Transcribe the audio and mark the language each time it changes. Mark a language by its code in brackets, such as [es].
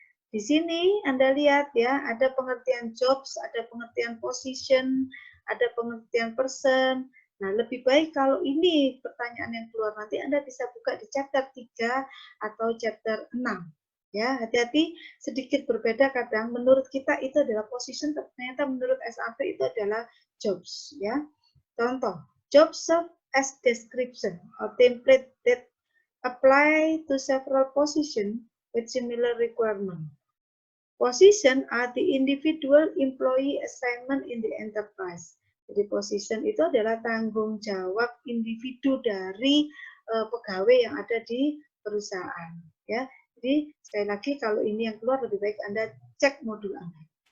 [id] Di sini Anda lihat ya, ada pengertian jobs, ada pengertian position, ada pengertian person. Nah, lebih baik kalau ini pertanyaan yang keluar nanti Anda bisa buka di chapter 3 atau chapter 6. Ya, hati-hati, sedikit berbeda kadang menurut kita itu adalah position, ternyata menurut SAP itu adalah jobs ya. [en] Contoh, job serve as description or template that apply to several position with similar requirement. Position are the individual employee assignment in the enterprise. [id] Jadi position itu adalah tanggung jawab individu dari pegawai yang ada di perusahaan. Ya, jadi sekali lagi kalau ini yang keluar lebih baik Anda cek modul Anda.